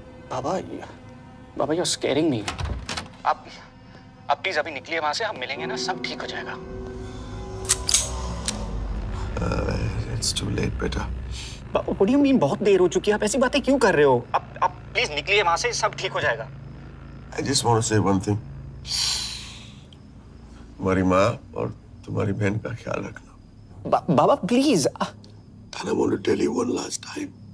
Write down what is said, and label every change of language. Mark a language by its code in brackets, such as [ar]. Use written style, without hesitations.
[en] बाबा, you're scaring me. [hi] आप please अभी निकलिए वहां से, आप मिलेंगे ना, सब ठीक हो जाएगा। [en] It's too late, बेटा। What do you mean [hi] बहुत देर हो चुकी है? आप ऐसी बातें क्यों कर रहे हो? आप प्लीज निकलिए वहां से, सब ठीक हो जाएगा। [en] I just want to say one thing. [hi] तुम्हारी माँ और तुम्हारी बहन का ख्याल रखना। बाबा please. [en] And I want to tell you one last time.